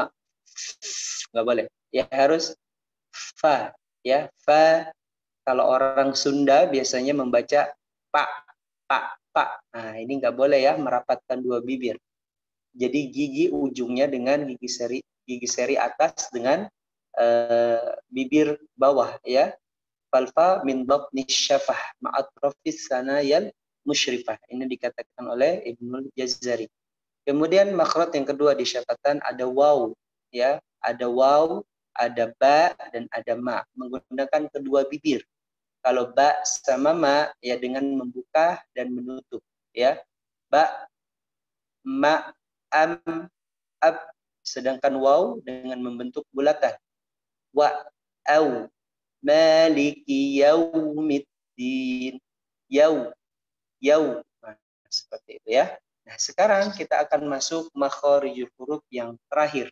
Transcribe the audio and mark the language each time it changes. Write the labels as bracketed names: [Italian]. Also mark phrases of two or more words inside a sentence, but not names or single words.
[Indonesian] Nggak boleh. Ya harus fa, ya. Fa. Kalau orang Sunda biasanya membaca pak. Nah, ini nggak boleh, ya, merapatkan dua bibir. Jadi gigi ujungnya dengan gigi seri atas dengan bibir bawah, ya. [Arabic] فالفا من بطن الشفه مع اطراف الثنايا المشرفه. [Indonesian] Ini dikatakan oleh Ibnul Jazari. Kemudian makhraj yang kedua di syafatan ada waw, ya. Ada waw, ada ba dan ada ma, menggunakan kedua bibir. Kalau ba sama ma, ya, dengan membuka dan menutup, ya. Ba, ma, am, ab. Sedangkan waw dengan membentuk bulatan. Wa, au, [Arabic] مالك يوم الدين. [Indonesian] Yau. Nah, seperti itu, ya. Nah, sekarang kita akan masuk [Arabic] مخارج الحروف [Indonesian] yang terakhir.